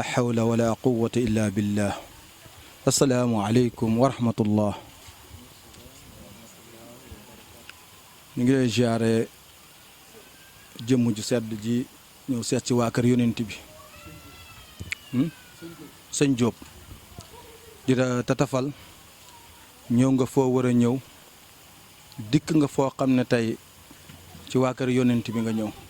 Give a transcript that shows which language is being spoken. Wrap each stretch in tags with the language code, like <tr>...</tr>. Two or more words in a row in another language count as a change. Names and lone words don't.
<ar>حول ولا قوة إلا بالله السلام عليكم ورحمة الله</ar> <wo>ñu ngi lay ziare jëmm ju sedd ji ñëw seet ci waa kër yonent bi sëñ Diop di la tatafal ñëw nga foo war a ñëw dikk nga foo xam ne tey ci waa kër yonent bi nga ñëw</wo>